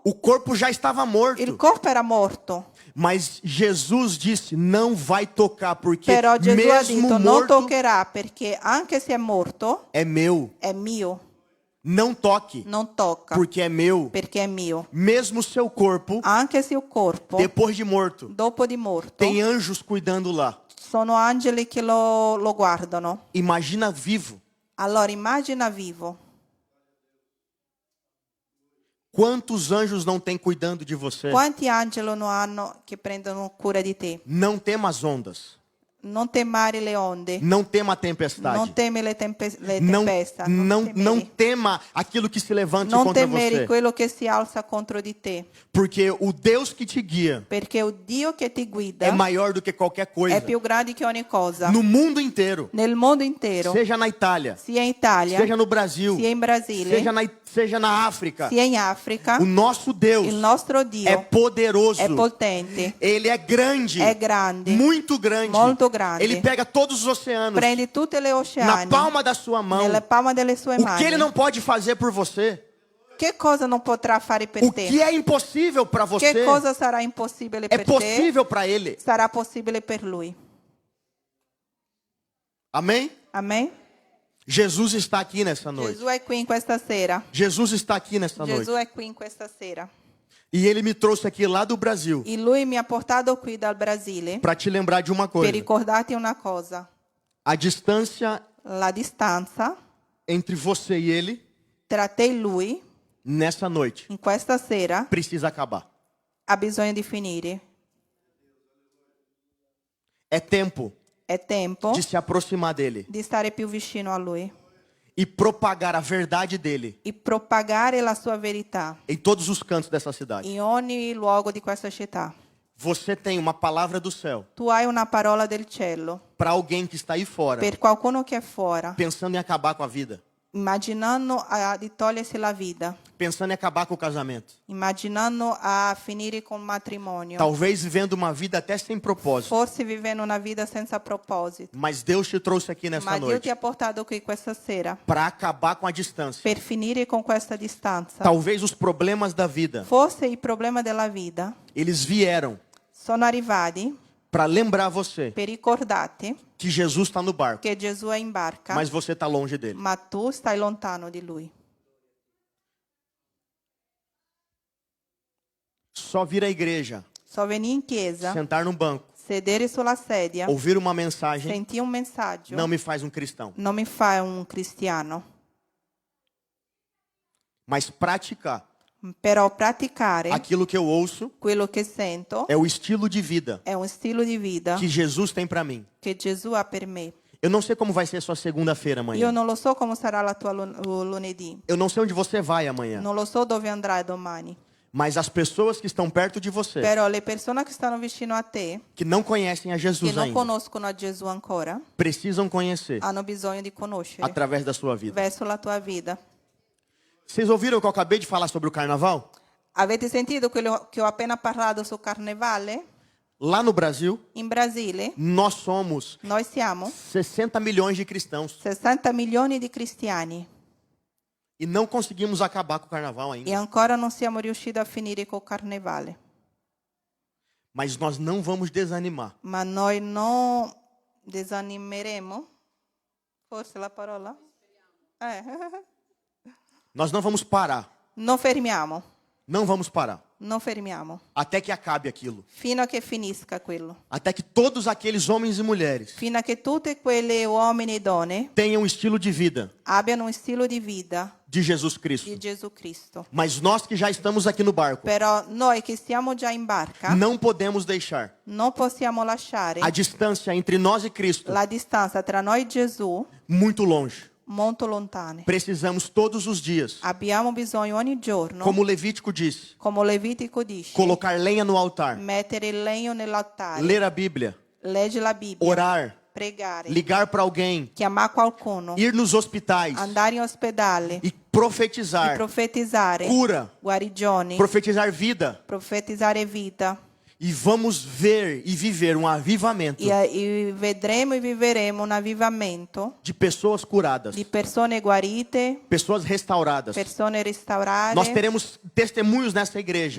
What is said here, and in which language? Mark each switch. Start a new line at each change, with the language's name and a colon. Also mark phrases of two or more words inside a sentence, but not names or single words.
Portuguese: o corpo já estava
Italian: il
Portuguese: morto.
Italian: corpo era morto.
Portuguese: Mas Jesus disse: não vai tocar, porque
Italian: Però Gesù ha
Portuguese: mesmo
Italian: detto non
Portuguese: morto
Italian: toccherà perché anche se è morto
Portuguese: é meu.
Italian: è mio,
Portuguese: Não toque,
Italian: non tocca
Portuguese: porque é meu.
Italian: perché è mio.
Portuguese: Mesmo seu corpo,
Italian: Anche se il corpo
Portuguese: depois de morto,
Italian: dopo di morto
Portuguese: tem anjos cuidando lá.
Italian: sono angeli che lo guardano.
Portuguese: Imagina vivo.
Italian: Allora immagina vivo.
Portuguese: Quantos anjos não tem cuidando de você?
Italian: Quanti angeli non hanno che prendono cura di te?
Portuguese: Não tema as ondas.
Italian: Non temere le onde,
Portuguese: Não tema a tempestade.
Italian: non teme le
Portuguese: Não,
Italian: tempesta,
Portuguese: não tema aquilo que se levante
Italian: non
Portuguese: contra
Italian: temere
Portuguese: você.
Italian: quello che si alza contro di te,
Portuguese: Porque o Deus que te guia
Italian: perché il Dio che ti guida
Portuguese: é maior do que qualquer coisa.
Italian: è più grande che ogni cosa.
Portuguese: No mundo inteiro.
Italian: Nel mondo intero,
Portuguese: Seja na Itália,
Italian: sia in Italia,
Portuguese: seja no Brasil,
Italian: sia in Brasile,
Portuguese: seja na África.
Italian: sia in Africa,
Portuguese: O nosso Deus
Italian: il nostro Dio
Portuguese: é poderoso.
Italian: è potente,
Portuguese: Ele é grande.
Italian: è grande,
Portuguese: Muito grande.
Italian: molto grande.
Portuguese: Ele pega todos os oceanos
Italian: prende tutte le
Portuguese: na
Italian: oceani
Portuguese: palma da sua mão.
Italian: nella palma delle sue
Portuguese: O
Italian: mani.
Portuguese: que ele não pode fazer por você?
Italian: Che cosa non potrà fare per
Portuguese: O
Italian: te?
Portuguese: que é impossível para você
Italian: Che cosa sarà impossibile
Portuguese: é
Italian: per te?
Portuguese: possível para ele.
Italian: Sarà possibile per lui.
Portuguese: Amém?
Italian: Amen?
Portuguese: Jesus está aqui nessa noite.
Italian: Gesù è qui in questa sera.
Portuguese: Jesus está aqui nessa
Italian: Gesù
Portuguese: noite.
Italian: è qui in questa sera.
Portuguese: E ele me trouxe aqui lá do Brasil
Italian: E lui mi ha portato qui dal Brasile
Portuguese: para te lembrar de uma
Italian: per
Portuguese: coisa.
Italian: ricordarti una cosa.
Portuguese: A distância
Italian: La distanza
Portuguese: entre você e ele
Italian: tra te e lui
Portuguese: nessa noite
Italian: in questa sera
Portuguese: precisa acabar.
Italian: ha bisogno di finire.
Portuguese: É tempo
Italian: È tempo
Portuguese: de se aproximar dele
Italian: di stare più vicino a lui
Portuguese: e propagar a verdade dele
Italian: e propagare la sua verità
Portuguese: em todos os cantos dessa cidade.
Italian: in ogni luogo di questa città.
Portuguese: Você tem uma palavra do céu
Italian: Tu hai una parola del cielo
Portuguese: para alguém que está aí fora
Italian: per qualcuno che è fuori,
Portuguese: pensando em acabar com a vida,
Italian: immaginando di togliersi la vita,
Portuguese: pensando em acabar com o casamento,
Italian: immaginando a finire con matrimonio,
Portuguese: talvez vivendo uma vida até sem propósito.
Italian: forse vivendo una vita senza proposito.
Portuguese: Mas Deus te trouxe aqui nessa
Italian: Ma Dio ti
Portuguese: noite
Italian: ha portato qui questa sera
Portuguese: para acabar com a distância.
Italian: per finire con questa distanza.
Portuguese: Talvez os problemas da vida,
Italian: Forse i problemi della vita
Portuguese: eles vieram
Italian: sono arrivati
Portuguese: para lembrar você
Italian: per ricordarti
Portuguese: que Jesus está no barco,
Italian: che Gesù è in barca,
Portuguese: mas você está longe dele.
Italian: ma tu stai lontano di lui.
Portuguese: só vir à igreja,
Italian: só venire in chiesa,
Portuguese: sentar num banco,
Italian: sedere sulla sedia,
Portuguese: ouvir uma mensagem,
Italian: sentire un messaggio,
Portuguese: não me faz um cristão.
Italian: non mi fa un cristiano.
Portuguese: Mas praticar
Italian: Però praticare
Portuguese: aquilo que eu ouço
Italian: quello che sento
Portuguese: é o estilo de vida
Italian: è un stile di vita
Portuguese: que Jesus tem para mim.
Italian: che Gesù ha per me.
Portuguese: Eu não sei como vai ser a sua segunda-feira
Italian: Io
Portuguese: amanhã.
Italian: non lo so come sarà la tua lunedì,
Portuguese: Eu não sei onde você vai amanhã.
Italian: non lo so dove andrai domani,
Portuguese: Mas as pessoas que estão perto de você,
Italian: però le persone che stanno vicino a te,
Portuguese: que não conhecem a
Italian: che
Portuguese: Jesus
Italian: non
Portuguese: ainda,
Italian: conoscono a Gesù ancora,
Portuguese: precisam conhecer
Italian: hanno bisogno di conoscere
Portuguese: através da sua vida.
Italian: verso la tua vita.
Portuguese: Vocês ouviram que eu acabei de falar sobre o carnaval?
Italian: Avete sentito quello che ho appena parlato sul carnevale?
Portuguese: Lá no Brasil,
Italian: In Brasile
Portuguese: nós somos
Italian: noi siamo
Portuguese: 60 milhões de cristãos
Italian: 60 milioni di cristiani
Portuguese: e não conseguimos acabar com o carnaval
Italian: e
Portuguese: ainda.
Italian: ancora non siamo riusciti a finire col carnevale.
Portuguese: Mas nós não vamos desanimar.
Italian: Ma noi non desanimeremo? Forse la parola?
Portuguese: Nós não vamos parar.
Italian: Non fermiamo,
Portuguese: Não vamos parar.
Italian: non fermiamo,
Portuguese: Até que acabe aquilo.
Italian: fino a che finisca quello.
Portuguese: Até que todos aqueles homens e mulheres
Italian: Fino a che tutti quegli uomini e donne
Portuguese: tenham um estilo de vida
Italian: abbiano un stile di vita
Portuguese: de Jesus Cristo.
Italian: di Gesù Cristo.
Portuguese: Mas nós que já estamos aqui no barco,
Italian: Però noi che siamo già in barca
Portuguese: não podemos deixar
Italian: non possiamo lasciare
Portuguese: a distância entre nós e Cristo
Italian: la distanza tra noi e Gesù
Portuguese: muito longe.
Italian: molto lontane.
Portuguese: Precisamos todos os dias,
Italian: Abbiamo bisogno ogni giorno,
Portuguese: como Levítico disse,
Italian: come Levitico dice,
Portuguese: colocar lenha no altar,
Italian: mettere il legno nell'altare,
Portuguese: ler a Bíblia,
Italian: leggere la Bibbia,
Portuguese: orar,
Italian: pregare,
Portuguese: ligar para alguém,
Italian: chiamare qualcuno,
Portuguese: ir nos hospitais
Italian: andare in ospedale,
Portuguese: e profetizar
Italian: profetizzare
Portuguese: cura,
Italian: guarigioni,
Portuguese: profetizar vida.
Italian: profetizzare vita.
Portuguese: E vamos ver e viver um avivamento
Italian: E vedremo e viveremo un avvivamento
Portuguese: de pessoas curadas,
Italian: di persone guarite,
Portuguese: pessoas restauradas.
Italian: persone restaurate.
Portuguese: Nós teremos testemunhos nessa igreja